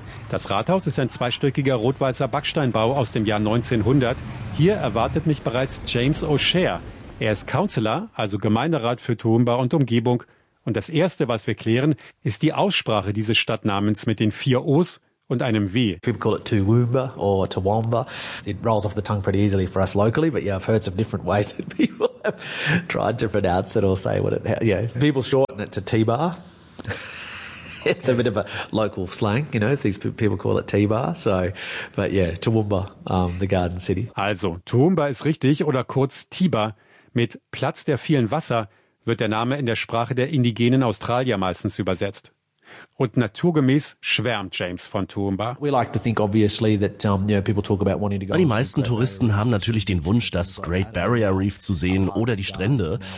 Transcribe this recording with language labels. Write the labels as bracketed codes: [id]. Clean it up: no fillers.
[de] Das Rathaus ist ein zweistöckiger rot-weißer Backsteinbau aus dem Jahr 1900. Hier erwartet mich bereits James O'Shea. Er ist Councillor, also Gemeinderat für Toowoomba und Umgebung. Und das Erste, was wir klären, ist die Aussprache dieses Stadtnamens mit den vier O's und einem W. [en] People call it Toowoomba or Toowoomba. It rolls off the tongue pretty easily for us locally, but yeah, I've heard some different ways that people have tried to pronounce it or say what it, yeah. People shorten it to T-bar. It's a bit of a local slang, you know, these people call it T-bar, so, but yeah, Toowoomba, the garden city. [de] Also, Toowoomba ist richtig oder kurz T-bar. Mit Platz der vielen Wasser wird der Name in der Sprache der indigenen Australier meistens übersetzt. Und naturgemäß schwärmt James von Toowoomba. Die meisten Touristen haben natürlich den Wunsch, das Great Barrier Reef zu sehen oder die Strände.